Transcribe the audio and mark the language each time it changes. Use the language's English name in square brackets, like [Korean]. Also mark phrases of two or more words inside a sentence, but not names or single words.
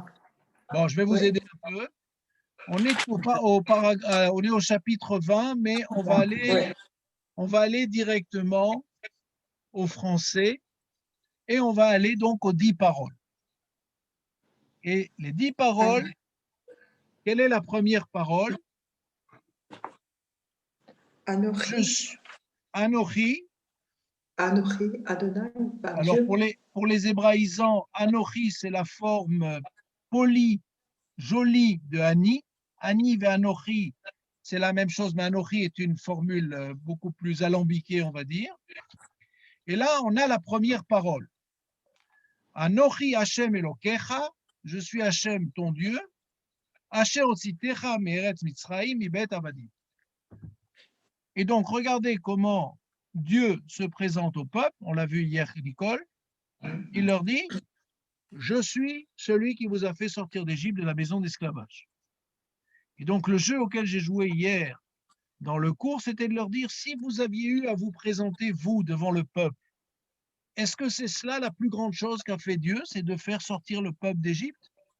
[French] Bon, je vais vous aider un peu. On est au chapitre 20, mais on va aller directement au français et on va aller donc aux 10 paroles. Et les 10 paroles, quelle est la première parole? Anochi. Anochi. [Hebrew] אנכי אדני. [French] Alors pour les hébraïsants, Anochi, c'est la forme polie, jolie de Ani. [Hebrew] אני ואנכי, [French] c'est la même chose, mais Anochi est une formule beaucoup plus alambiquée, on va dire. Et là, on a la première parole. [Hebrew] אנכי השם אלקיך, [French] je suis Hashem, ton Dieu. [Hebrew] אשר הוצאתיך מארץ מצרים מבית עבדים. [French] Et donc, regardez comment Dieu se présente au peuple. On l'a vu hier, Nicole. Il leur dit, je suis celui qui vous a fait sortir d'Égypte de la maison d'esclavage. Et donc, le jeu auquel j'ai joué hier dans le cours, c'était de leur dire, si vous aviez eu à vous présenter, vous, devant le peuple, est-ce que c'est cela la plus grande chose qu'a fait Dieu, c'est de faire sortir le peuple d'Égypte?